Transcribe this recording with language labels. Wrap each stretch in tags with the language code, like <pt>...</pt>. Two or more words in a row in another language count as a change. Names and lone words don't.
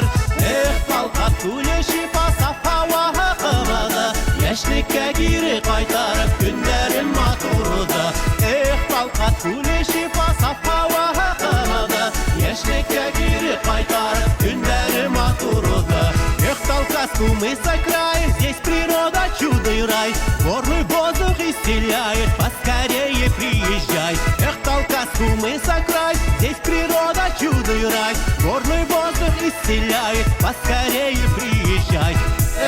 <ba>Эх, Талкат күле шифа, саф һава кымыды, яшьлеккә кире кайтарып көннәрем матурды. Эх, Талкат күле шифа, саф һава кымыды, яшьлеккә кире кайтарып көннәрем матурды.</ba> <ru>Эх, Талкас, Кумыса край, здесь природа, чудо и рай. Горный воздух исцеляет, поскорее приезжай. Эх, Талкас, Кумыса край, здесь природа, чудо и рай. Горный воздух исцеляет, поскорее приезжай.</ru>